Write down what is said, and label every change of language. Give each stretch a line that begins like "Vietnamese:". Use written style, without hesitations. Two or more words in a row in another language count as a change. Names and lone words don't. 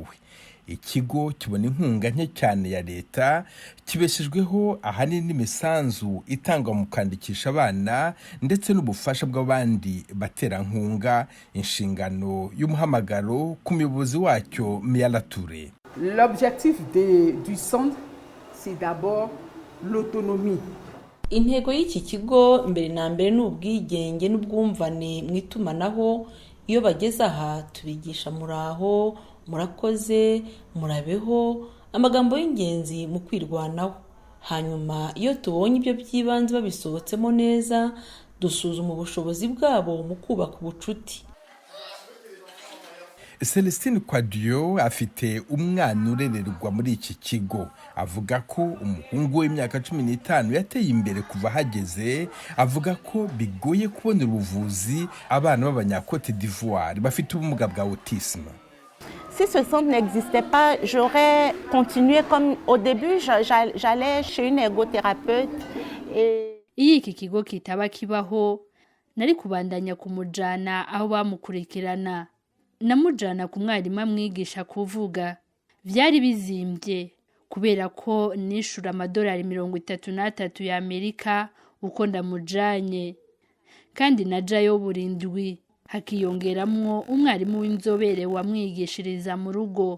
Kinyarwanda: Ikigo kibona inkunga nke cyane ya leta, kibeshejweho ahanini n'imisanzu itangwa mu kwandikisha abana ndetse n'ubufasha bw'abandi baterankunga. Inshingano y'umuhamagaro ku muyobozi wacyo Miyalature.
French: L'objectif du centre, c'est d'abord l'autonomie.
Kinyarwanda: Intego y'iki kigo mbere na mbere ni ubwigenge n'ubwumvane mu itumanaho. Iyo bageze aha tubigisha muraho, murakoze, murabeho, amagambo y'ingenzi mu kwirwanaho. Hanyuma iyo tubonye ibyo by'ibanze babisohotsemo neza, dusuzuma ubushobozi bwabo mu kubaka ubucuti. Celestine Kwadio afite umwana urererwa muri iki kigo. Avuga ko umuhungu w'imyaka 15 yateye imbere kuva hageze. Avuga ko bigoye kubona ubuvuzi abana b'Abanyakote d'Ivoire bafite ubumuga bwa autisme.
French: Si ce centre n'existait pas, j'aurais continué comme au début, j'allais chez une ergothérapeute.
Rundi: Iyo iki kigo kitaba kibaho, nari kubandanya kumujana aho bamukurikirana. Namujana ku mwarimu amwigisha kuvuga. Vyari bizimbye kubera ko nishura amadolari 33 y'Amerika uko ndamujanye, kandi najayo burindwi, hakiyongeramwo umwarimu w'inzobere wamwigishiriza mu rugo.